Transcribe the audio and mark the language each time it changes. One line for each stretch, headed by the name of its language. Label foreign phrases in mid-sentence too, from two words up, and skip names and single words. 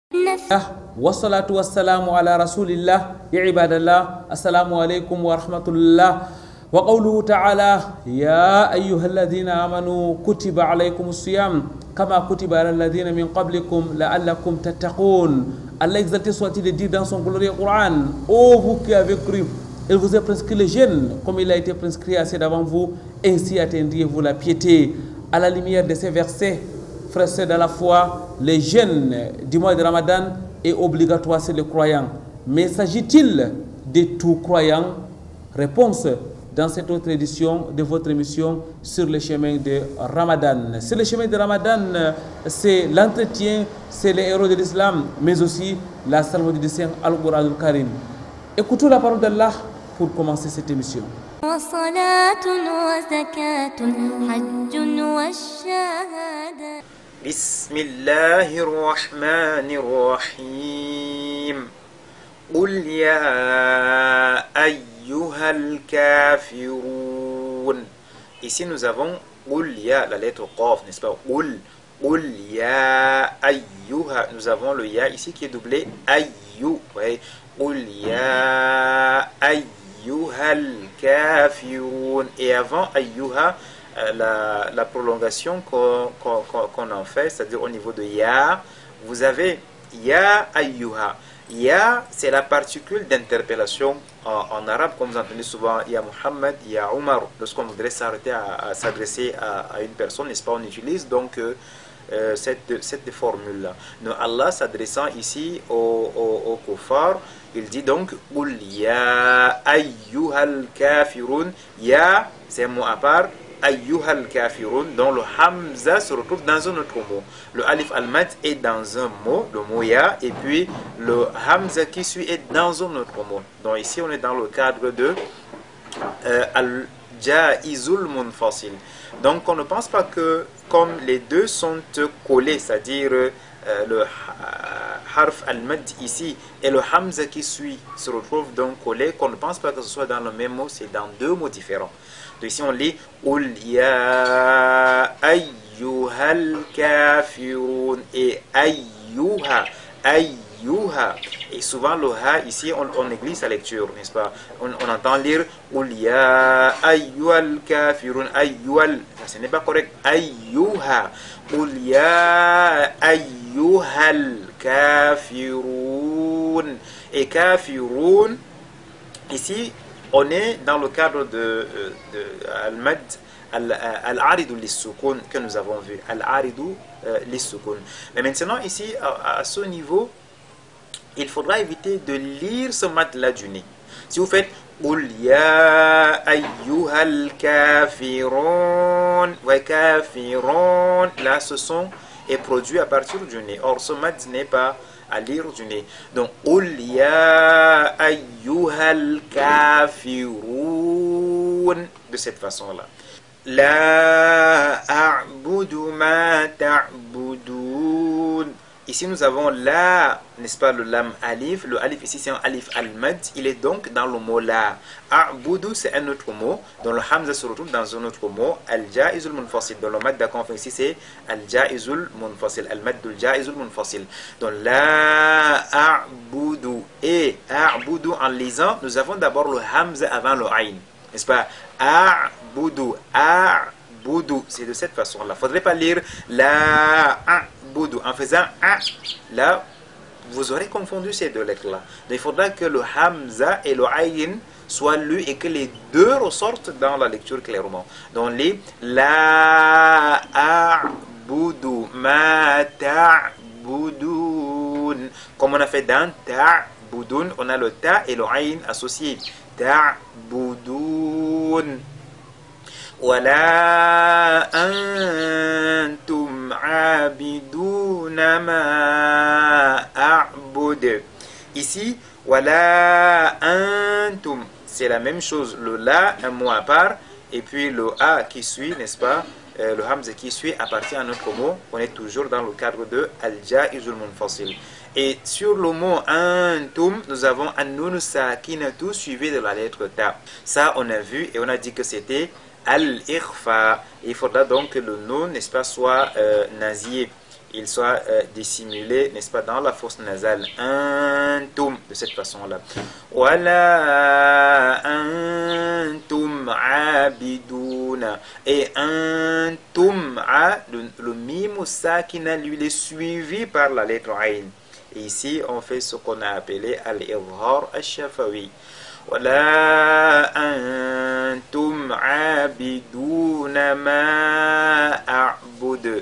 Arabic: والصلاة والسلام على رسول الله يا عباد الله السلام عليكم ورحمة الله وقوله تعالى يا أيها الذين آمنوا كتب عليكم الصيام كما كتب على الذين من قبلكم لعلكم تتقون.
French: Allah exalté soit-il dit dans son glorieux Coran: ô vous qui avez cru, il vous a prescrit le jeûne comme il a été prescrit à ceux d'avant vous, ainsi atteindriez-vous la piété. À la lumière de ces versets, frères dans la foi, le jeûne du mois de Ramadan est obligatoire sur les croyants. Mais s'agit-il de tout croyant? Réponse dans cette autre édition de votre émission sur le chemin de Ramadan. Sur le chemin de Ramadan, c'est l'entretien, c'est les héros de l'islam, mais aussi la salmodie du Saint Al-Qur'an al-Karim. Écoutons la parole d'Allah pour commencer cette émission.
Arabic: بسم الله الرحمن الرحيم. قل يا أيها الكافرون.
French: Ici nous avons
Arabic: قل يا,
French: la lettre Qaf, n'est-ce pas?
Arabic: قل يا أيها.
French: Nous avons le ya ici qui est doublé ayyu. Ouais.
Arabic: قل يا أيها الكافرون.
French: Et avant ayyuha, la prolongation qu'on en fait, c'est-à-dire au niveau de ya, vous avez
Arabic: يا أيها.
French: Ya, c'est la particule d'interpellation en arabe, comme vous entendez souvent, ya Muhammad, ya Omar. Lorsqu'on voudrait s'arrêter à s'adresser à une personne, n'est-ce pas, on utilise donc cette formule-là. Donc Allah s'adressant ici au kuffar, il dit donc
Arabic: قل يا أيها الكافرون.
French: Ya, c'est un mot à part.
Arabic: أيها الكافرون,
French: dont le hamza se retrouve dans un autre mot. Le
Arabic: ألف المد
French: est dans un mot, le mot ya, et puis le hamza qui suit est dans un autre mot. Donc ici on est dans le cadre de
Arabic: الجائز المنفصل.
French: Donc on ne pense pas que comme les deux sont collés, c'est-à-dire le
Arabic: حرف المد
French: ici et le hamza qui suit se retrouvent donc collés, qu'on ne pense pas que ce soit dans le même mot, c'est dans deux mots différents. Donc ici on lit
Arabic: قل يا أيها الكافرون
French: et
Arabic: أيها، أيها.
French: Et souvent le ha ici on néglige sa lecture, n'est-ce pas? On entend lire
Arabic: قل يا أيها الكافرون، أيها.
French: Ce n'est pas correct.
Arabic: أيها. قل يا أيها الكافرون.
French: Et kafirun, ici on est dans le cadre de
Arabic: المد العارض للسكون
French: que nous avons vu.
Arabic: العارض للسكون.
French: Mais maintenant ici à ce niveau, il faudra éviter de lire ce mad-là du nez. Si vous faites
Arabic: قل يا أيها الكافرون و كافرون,
French: là ce son est produit à partir du nez. Or ce mad n'est pas à lire du nez. Donc
Arabic: قل يا أيها الكافرون,
French: de cette façon-là.
Arabic: لا أعبد ما تعبدون.
French: Ici nous avons la, n'est-ce pas, le
Arabic: لام ألف.
French: Le alif ici c'est un
Arabic: ألف المد.
French: Il est donc dans le mot la. A'budu c'est un autre mot. Dont le hamza se retrouve dans un autre mot.
Arabic: الجائز المنفصل.
French: Dans le mad d'accord ici c'est
Arabic: الجائز المنفصل. المد الجائز المنفصل. Donc لا أعبد.
French: Et a'budu en lisant, nous avons d'abord le hamza avant le ayn. N'est-ce pas? A'budu. A'budu. C'est de cette façon-là. Il ne faudrait pas lire
Arabic: لا أعبد.
French: En faisant a, là, vous aurez confondu ces deux lettres-là. Donc il faudra que le hamza et le ayn soient lus et que les deux ressortent dans la lecture clairement.
Arabic: Donc les لا أعبد ما تعبدون.
French: Comme on a fait dans ta'budun, on a le ta et le ayn associés. Ta'budun.
Arabic: ولا أنتم عابدون ما أعبد. Ici, ولا أنتم,
French: c'est la même chose. Le la, un mot à part, et puis le a qui suit, n'est-ce pas? Le hamza qui suit appartient à notre mot. On est toujours dans le cadre de
Arabic: الجائز المنفصل.
French: Et sur le mot antum, nous avons
Arabic: النون ساكنة
French: suivi de la lettre ta. Ça, on a vu et on a dit que c'était al-ikhfa. Il faudra donc que le nun, n'est-ce pas, soit nazié. il soit dissimulé, n'est-ce pas, dans la fosse nasale. Antum, de cette façon-là.
Arabic: ولا أنتم عابدون.
French: Et antum, le
Arabic: ميم ساكنة,
French: lui, est suivi par la lettre ayn. Et ici, on fait ce qu'on a appelé
Arabic: الإظهار الشفوي. ولا أنتم عابدون ما أعبد